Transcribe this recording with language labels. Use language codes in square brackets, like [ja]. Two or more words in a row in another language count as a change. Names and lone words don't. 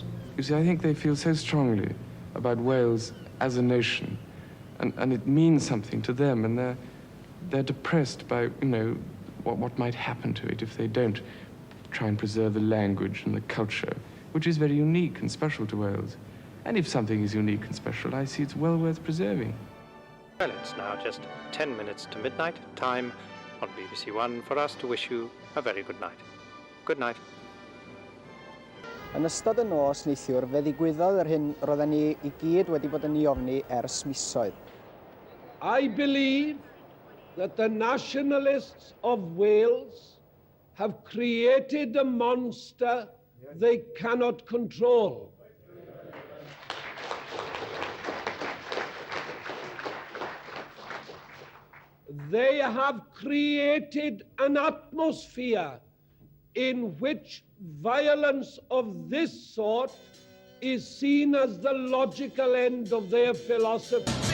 [en] You see, I think they feel so strongly about Wales as a nation, and it means something to them, and they're depressed by, you know, what might happen to it if they don't try and preserve the language and the culture, which is very unique and special to Wales. And if something is unique and special, I see it's well worth preserving. Well, it's now just 10 minutes to midnight, time on BBC One for us to wish you a very good night. Good night. [cy] Yn ystod y nos neithiwr, fe ddigwyddodd yr hyn roedden ni I gyd wedi bod yn ei ofni ers misoedd. [en] I believe that the nationalists of Wales have created a monster they cannot control. They have created an atmosphere in which violence of this sort is seen as the logical end of their philosophy.